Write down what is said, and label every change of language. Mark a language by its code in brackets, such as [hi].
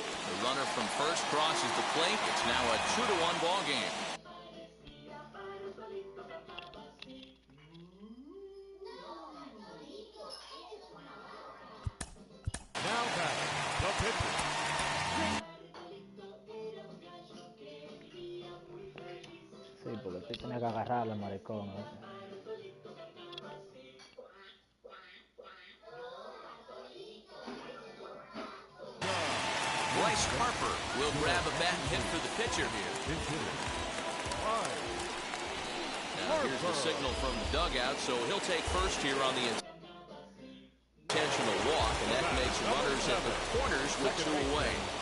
[en] The runner from first crosses the plate. It's now a 2-1 ball game. Now batting, the pitcher. [es] Sí, porque tú tienes que agarrarlo, maricón. [en] Bryce Harper will grab a bat and hit for the pitcher here. Now here's the signal from the dugout, so he'll take first here on the intentional walk, and that makes runners at the corners with 2 away.